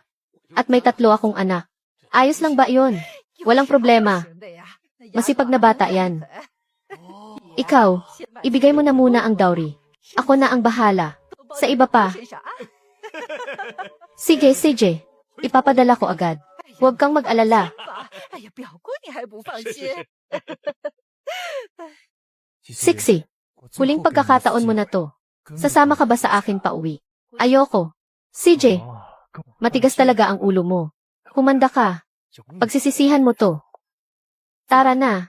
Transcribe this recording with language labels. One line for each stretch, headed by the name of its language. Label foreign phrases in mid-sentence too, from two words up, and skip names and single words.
Filipino: At may 3 akong anak. Ayos lang ba yun? Walang problema. Masipag na bata yan. Ikaw, ibigay mo na muna ang dowry. Ako na ang bahala. Sa iba pa. Sige, sige. Ipapadala ko agad. Huwag kang mag-alala.
Chinese: 哎呀，表姑你还不放心？
Filipino: Sixy, huling pagkakataon mo na to. Sasama ka ba sa akin pauwi? Ayoko. CJ, matigas talaga ang ulo mo. Humanda ka. Pagsisisihan mo to. Tara na.